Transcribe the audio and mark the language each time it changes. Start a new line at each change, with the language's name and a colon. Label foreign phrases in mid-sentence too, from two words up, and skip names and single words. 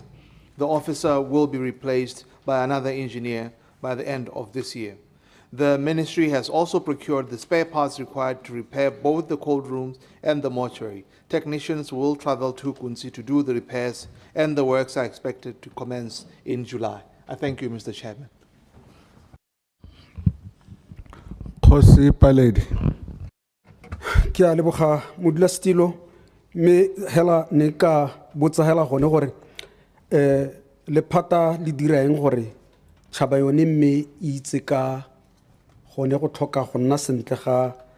English: The officer will be replaced by another engineer by the end of this year. The ministry has also procured the spare parts required to repair both the cold rooms and the mortuary. Technicians will travel to Hukunzi to do the repairs, and the works are expected to commence in July. I thank you, Mr. Chairman. Kgosi Paledi.
Tswana: Ke a leboga modulasetilo, me hela ne ka botsa hela gone gore lephata le dira eng gore tšhaba yone mme itse ka gone go tlhoka go nna sentle ga